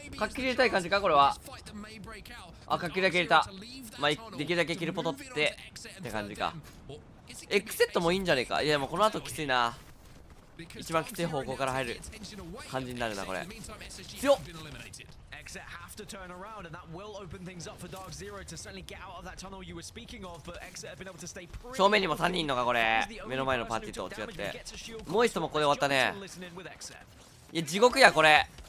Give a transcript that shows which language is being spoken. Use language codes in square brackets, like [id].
[ja] かっきり入れたい感じかこれは。あかっきりだけ入れた。まあできるだけキルポ取ってって感じか。エクセットもいいんじゃねえか。いやもうこの後きついな。一番きつい方向から入る感じになるなこれ。強っ。 [en] Exit have to turn around, and that will open things up for DarkZero to certainly get out of that tunnel you were speaking of. But Exit have been able to stay pretty. [ja] 正面にも3人いんのかこれ。目の前のパーティーと違って。もう一度もここで終わったね。いや地獄やこれ。